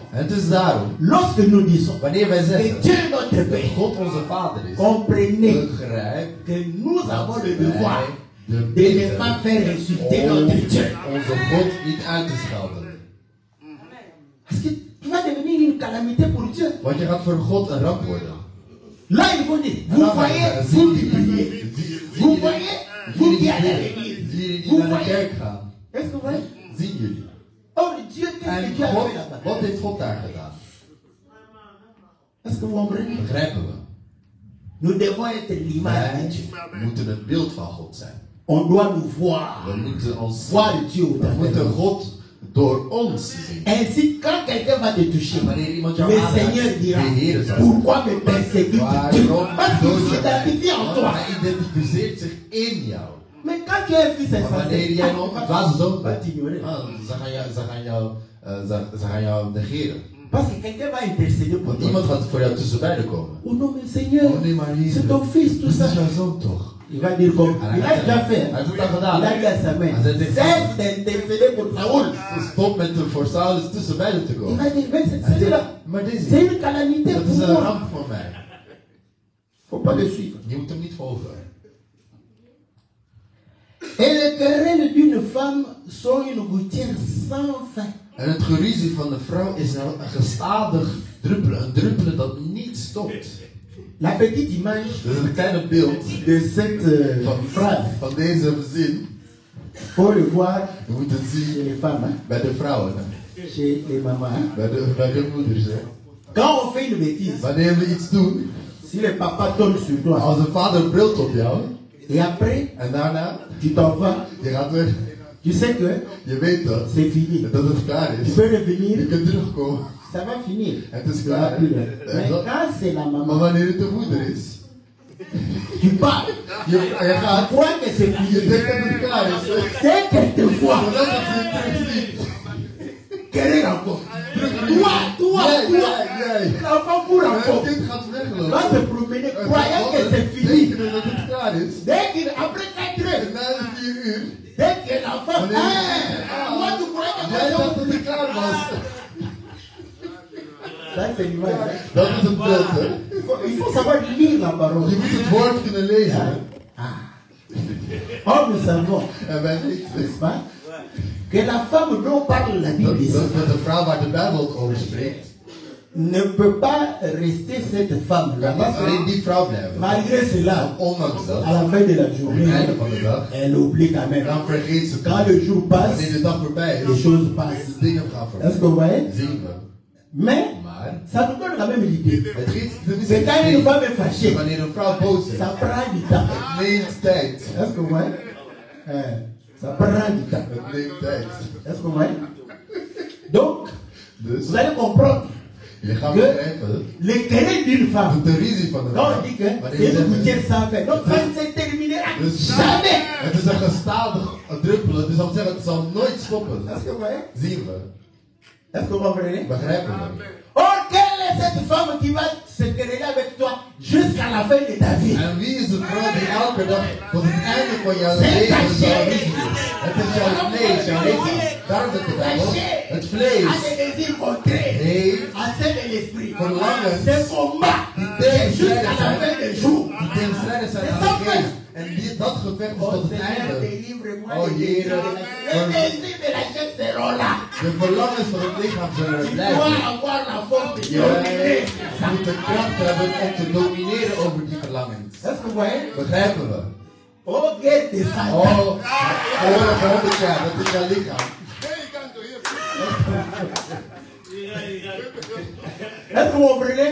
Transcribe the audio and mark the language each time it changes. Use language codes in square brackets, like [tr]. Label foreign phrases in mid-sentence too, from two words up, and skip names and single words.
[nl] En het is daarom, [fr] Lorsque nous disons [nl] wanneer wij [fr] que [nl] zeggen [fr] Dieu est notre [nl] dat [fr] Père, [nl] God onze vader is, [fr] comprenez [nl] begrijp [fr] que nous avons le devoir de de ne pas faire insulter notre Dieu. [nl] onze God niet uit te schelden. [fr] Parce que tu vas devenir une calamité pour Dieu. [nl] Want je gaat voor God een ramp worden. [fr] Là, il faut dire, vous voyez, vous qui priez, vous voyez, vous qui allez à l'église, [nl] Jullie die [fr] vous [nl] naar de [fr] voyez. [nl] kerk gaan, [fr] Est-ce que vous voyez? [nl] zien jullie. [fr] Oh, Dieu, qu'est-ce que [nl] En [fr] Dieu a [nl] God, [fr] fait là-bas? [nl] wat heeft God daar gedaan? [fr] Est-ce que vous comprenez? [nl] Begrijpen we. [fr] Nous devons être l'image de [nl] Wij [fr] Dieu. [nl] moeten het beeld van God zijn. [fr] On doit nous voir. [nl] We moeten ons [fr] Voir Dieu au [nl] we [fr] travers de [nl] moeten [fr] nous. [nl] God door ons zien. [fr] Ainsi, quand quelqu'un va te toucher, [nl] Wanneer iemand jou [fr] le [nl] aanraakt, [fr] Seigneur dira, [nl] de Heer zal [fr] pourquoi me persécutes-tu? [nl] waarom [fr] Parce qu'il [nl] dood je mij? [fr] s'identifie en [nl] Want [fr] toi. [nl] hij identificeert zich in jou. [fr] Mais quand tu es un fils [nl] Maar wanneer jij nog een dwaze zoon [fr] va [nl] bent, [fr] t'ignorer. [nl] ze gaan jou negeren. [fr] Parce que quelqu'un va intercéder pour [nl] Want [fr] toi. [nl] iemand gaat voor jou tussen beiden komen. [fr] Oh non, mais Seigneur, [nl] Oh nee, maar hier, [fr] c'est ton fils, tout [nl] dit [fr] ça. [nl] is jouw zoon toch? [fr] Il va dire comme, il a déjà fait. [nl] Hij heeft het al gedaan. [fr] Il a dit à sa mère, [nl] Hij zei tegen [fr] cesse d'intercéder pour Saoul. [nl] Stop met voor Saulus tussen beiden te [fr] Il [nl] komen. [fr] va dire, mais [nl] Hij [fr] c'est [nl] zei, [fr] là. [nl] maar [fr] C'est [nl] deze, [fr] une calamité [nl] dat [fr] pour [nl] is een [fr] moi. [nl] ramp voor mij. [fr] Faut pas le suivre. [nl] Je moet hem niet volgen. [fr] Et les querelles d'une femme sont une gouttière sans fin. [nl] En het geruzie van de vrouw is nou een gestadig druppelen. Een druppelen dat niet stopt. [fr] La petite image [nl] Dat is een kleine beeld [fr] de cette phrase, [nl] van deze zin. [fr] faut le voir [nl] We moeten het [fr] chez [nl] zien [fr] les femmes, hein, [nl] bij de vrouwen. Hè. [fr] chez les mamans. Hein. [nl] Bij de moeders. Hè. [fr] Quand on fait une bêtise, [nl] Wanneer we iets doen, [fr] si le papa tombe sur toi, [nl] als een vader brilt op jou. [fr] et après, [nl] En daarna, [fr] tu t'en vas, [nl] je gaat weg. [fr] tu sais que [nl] Je weet dat. [fr] c'est fini. [nl] Dat het klaar [fr] Tu [nl] is. [fr] peux [nl] Je [fr] revenir, [nl] kunt terugkomen. [fr] ça va finir. [nl] Het is [fr] Tu vas [nl] klaar. [fr] plus là. Mais quand c'est la [nl] Maar [fr] maman, [nl] wanneer het de moeder is, [fr] tu pars. [nl] je [fr] Tu [nl] gaat. [fr] crois que c'est [nl] Je [fr] fini. [nl] denkt dat het klaar is. [fr] Dès qu'elle te voit, [nl] Zodat het je terugziet. [fr] querer encore. Toi, [nl] Jij. [fr] l'enfant court [nl] En het [fr] encore. [nl] kind gaat [fr] Va [nl] weglopen. [fr] se promener, croyant que c'est fini. [nl] Denken dat het klaar is. [fr] Dès qu'il, après 4 [nl] En [fr] heures, [nl] na de 4 uur, [fr] dès que l'enfant, moi tu croyais que [nl] jij dacht [fr] moi [nl] dat het klaar was. [fr] ça c'est l'image. Hein. [nl] Dat is het beeld, hè. [fr] Il faut savoir lire la parole. [nl] Je moet het woord kunnen lezen. [fr] Or nous savons, [nl] En wij weten [fr] n'est-ce pas, que la femme dont parle la Bible ici [nl] dat de vrouw waar de Bijbel over spreekt, [fr] ne peut pas rester cette femme-là. [nl] kan niet [fr] Parce [nl] alleen [fr] que [nl] die vrouw blijven. [fr] malgré cela, [nl] Ondanks dat, [fr] à la fin de la [nl] op het [fr] journée, [nl] einde van de dag, [fr] elle oublie quand même. [nl] dan vergeet ze het. [fr] Quand le jour passe, [nl] Wanneer de dag voorbij [fr] les [nl] is, [fr] choses passent. [nl] de dingen gaan [fr] Est-ce [nl] voorbij. [fr] que vous voyez? [nl] Zien we. [fr] Mais [nl] Maar [fr] ça nous donne quand même l'idée. [nl] het geeft de [fr] C'est quand une femme est fâchée, [nl] wanneer een vrouw boos is, [fr] ça prend du temps. [nl] het neemt tijd. [fr] Est-ce que vous voyez? Ça prend du temps. [nl] Het neemt tijd. [fr] Est-ce que vous voyez? Donc, [nl] Dus [fr] vous allez comprendre [nl] je gaat [fr] que [nl] begrijpen [fr] les querelles d'une femme, [nl] de ruzie van de [fr] quand [nl] vrouw. [fr] on dit que [nl] Wanneer [fr] c'est [nl] je [fr] une [nl] zegt, [fr] gouttière sans fin, donc ça ne se terminera [nl] Dus [fr] jamais. [nl] het is een gestadig druppelen, dus dat wil zeggen het zal nooit stoppen. [fr] Est-ce que vous voyez? [nl] Zien we. [fr] Est-ce que vous comprenez? [nl] Begrijpen we. [fr] Or, quelle est cette femme qui va se quereller avec toi jusqu'à la fin de ta vie? [nl] En wie is de vrouw die elke dag tot het einde van jouw leven zal ruzie doen? Het is jouw vlees, jouw lichaam. Daarom zegt de Bijbel, het [fr] À [nl] vlees [fr] des désirs contraires [nl] heeft [fr] à ceux de l'esprit. verlangens C'est combat. C'est jusqu'à la fin des jours. [nl] die tegenstrijdig zijn aan de geest. En dat gevecht is [fr] Oh [nl] tot het [fr] Seigneur, [nl] einde. [fr] délivre-moi [nl] Oh [fr] des désirs [nl] Heer, [fr] de la chair. Les désirs de la chair seront là. [nl] de verlangens van het lichaam zullen [fr] Tu [nl] blijven. [fr] dois avoir la force de [nl] Je [fr] dominer. [nl] moet de kracht hebben om te domineren over die verlangens. [fr] Est-ce que vous voyez? [nl] Begrijpen we? [fr] Oh, guerre de Satan. [nl] Oh, oorlog 100 jaar, dat is jouw lichaam. [fr] Est-ce que vous comprenez?